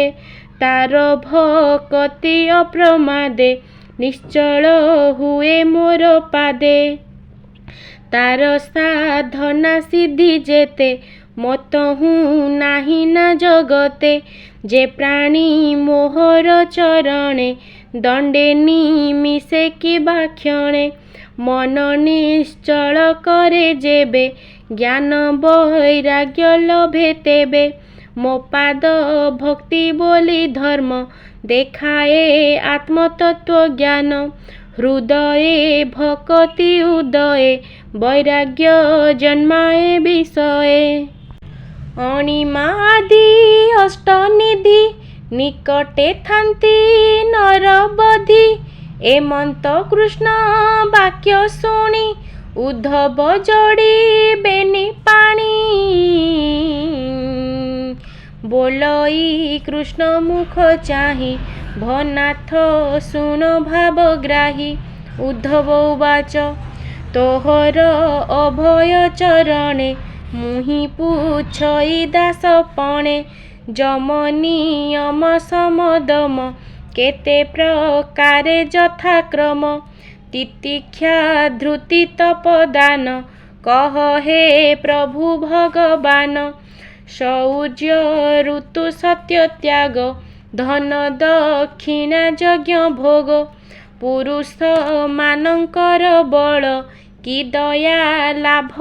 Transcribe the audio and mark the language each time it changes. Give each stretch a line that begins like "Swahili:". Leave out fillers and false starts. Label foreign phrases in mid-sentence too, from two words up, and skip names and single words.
Odia: ତାର ଭକ୍ତି ଅପ୍ରମାଦେ ନିଶ୍ଚଳ ହୁଏ ମୋର ପାଦେ ତାର ସାଧନା ସିଦ୍ଧି ଯେତେ ମତହୁ ନାହିଁ ନା ଜଗତେ ଯେ ପ୍ରାଣୀ ମୋହର ଚରଣେ ଦଣ୍ଡେ ନିମିଷେ କିବା କ୍ଷଣେ ମନ ନିଶ୍ଚଳ କରେ ଯେବେ ଜ୍ଞାନ ବୈରାଗ୍ୟ ଲଭେ ତେବେ ମୋ ପାଦ ଭକ୍ତି ବୋଲି ଧର୍ମ ଦେଖାଏ ଆତ୍ମତତ୍ୱ ଜ୍ଞାନ ହୃଦୟେ ଭକ୍ତି ଉଦୟେ ବୈରାଗ୍ୟ ଜନ୍ମାଏ ବିଷୟେ ଅଣିମାଦି ଅଷ୍ଟନିଧି ନିକଟେ ଥାନ୍ତି ନରବଧି ଏମନ୍ତ କୃଷ୍ଣ ବାକ୍ୟ ଶୁଣି ଉଦ୍ଧବ ଯୋଡ଼ି ବେନି ପାଣି ବୋଲଇ କୃଷ୍ଣ ମୁଖ ଚାହି ଭନାଥ ଶୁଣ ଭାବଗ୍ରାହୀ
Sanskrit: उद्धव उवाच
Odia: ତୋହର ଅଭୟ ଚରଣେ ମୁହି ପୂଛଇ ଦାସ ପଣେ ଜମ ନିୟମ ସମଦମ କେତେ ପ୍ରକାରେ ଯଥାକ୍ରମ ତିତିକ୍ଷା ଧୃତି ତପଦାନ କହ ହେ ପ୍ରଭୁ ଭଗବାନ ଶୌର୍ଯ୍ୟ ଋତୁ ସତ୍ୟ ତ୍ୟାଗ ଧନ ଦକ୍ଷିଣା ଯଜ୍ଞ ଭୋଗ ପୁରୁଷ ମାନଙ୍କର ବଳ କି ଦୟା ଲାଭ